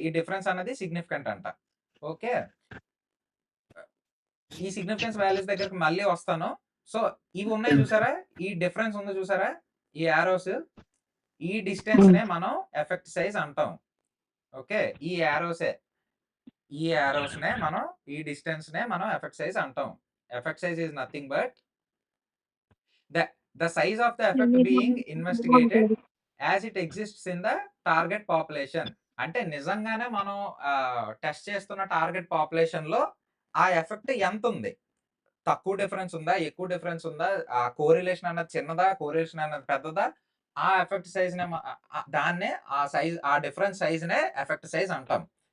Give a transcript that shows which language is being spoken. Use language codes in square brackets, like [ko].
[te] ఈ డిఫరెన్స్ అనేది సిగ్నిఫికెంట్ అంట. ఓకే, ఈ సిగ్నిఫికెన్స్ వాల్యూస్ దగ్గరికి మళ్ళీ వస్తాను. సో ఇవి ఉన్నాయి చూసారా, ఈ డిఫరెన్స్ ఉంది చూసారా, ఈ యారోస్, ఈ డిస్టెన్స్ నే మనం ఎఫెక్ట్ సైజ్ అంటాం. ఓకే, ఈ యారోస్ నే మనం ఈ డిస్టెన్స్ నే మనం ఎఫెక్ట్ సైజ్ అంటాం. [en] Effect size is nothing but the size of the effect being investigated as it exists in the target population. [te] అంటే నిజంగానే మనం టెస్ట్ చేస్తున్న టార్గెట్ పాపులేషన్ లో ఆ ఎఫెక్ట్ ఎంత ఉంది? తక్కువ డిఫరెన్స్ ఉందా, ఎక్కువ డిఫరెన్స్ ఉందా, ఆ కోరిలేషన్ అన్నది చిన్నదా, కోరిలేషన్ అన్నది పెద్దదా, ఆ ఎఫెక్ట్ సైజ్ నే దాన్నే ఆ డిఫరెన్స్ సైజ్ నే ఎఫెక్ట్ సైజ్ అంటాం.